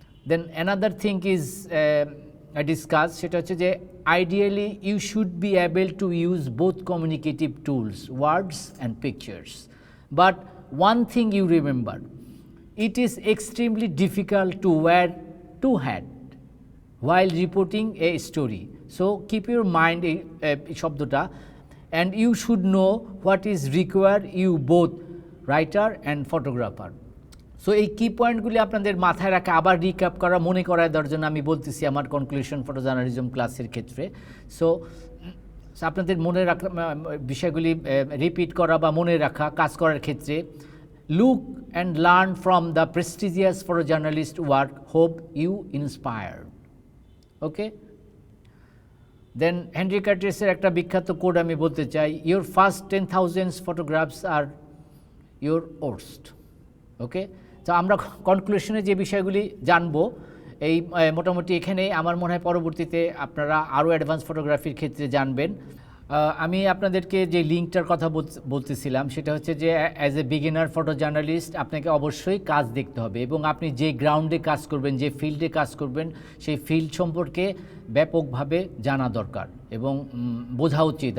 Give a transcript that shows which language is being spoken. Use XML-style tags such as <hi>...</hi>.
<en>Then another thing is I discussed,</en> <bn>সেটা হচ্ছে যে</bn> <en>ideally you should be able to use both communicative tools, words and pictures, but one thing you remember, it is extremely difficult to wear two hats while reporting a story. So keep your mind শব্দটা, and you should know what is required, you both writer and photographer.</en> <bn>So এই কি পয়েন্টগুলি আপনাদের মাথায় রাখা, আবার recap করা, মনে করায় দেওয়ার জন্য আমি বলতেছি আমার কনক্লুশন ফটো জার্নালিজম ক্লাসের ক্ষেত্রে। সো আপনাদের মনে রাখা বিষয়গুলি রিপিট করা বা মনে রাখা কাজ করার ক্ষেত্রে,</bn> <en>look and learn from the prestigious photojournalist work, hope you inspired. Okay? Then Henry Curtisের</en> <bn>একটা বিখ্যাত কোড আমি বলতে চাই,</bn> <en>your first 10,000 photographs are your worst.</en> <bn>ওকে, তো আমরা কনক্লুশনে যে বিষয়গুলি জানবো এই মোটামুটি এখানেই। আমার মনে হয় পরবর্তীতে আপনারা আরও অ্যাডভান্স ফটোগ্রাফির ক্ষেত্রে জানবেন। আমি আপনাদেরকে যে লিঙ্কটার কথা বলতেছিলাম সেটা হচ্ছে যে</bn> <en>as a beginner photo journalist</en> <bn>আপনাকে অবশ্যই কাজ দেখতে হবে, এবং আপনি যে গ্রাউন্ডে কাজ করবেন, যে ফিল্ডে কাজ করবেন, সেই ফিল্ড সম্পর্কে ব্যাপকভাবে জানা দরকার এবং বোঝা উচিত।</bn>